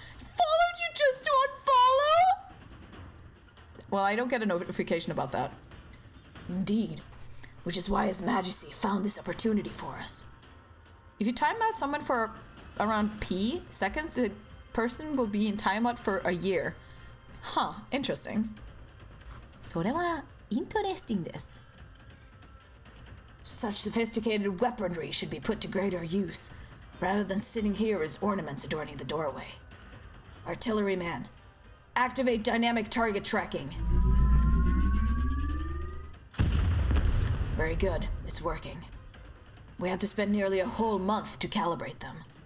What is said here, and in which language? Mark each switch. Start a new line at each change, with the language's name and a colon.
English: Followed you just to unfollow? Well, I don't get a notification about that. Indeed. Which is why His Majesty found this opportunity for us. If you time out someone for around P seconds, the person will be in timeout for a year. Huh, interesting.
Japanese: それは interesting です.
English: Such sophisticated weaponry should be put to greater use, rather than sitting here as ornaments adorning the doorway. Artilleryman, activate dynamic target tracking. Very good, it's working. We had to spend nearly a whole month to calibrate them.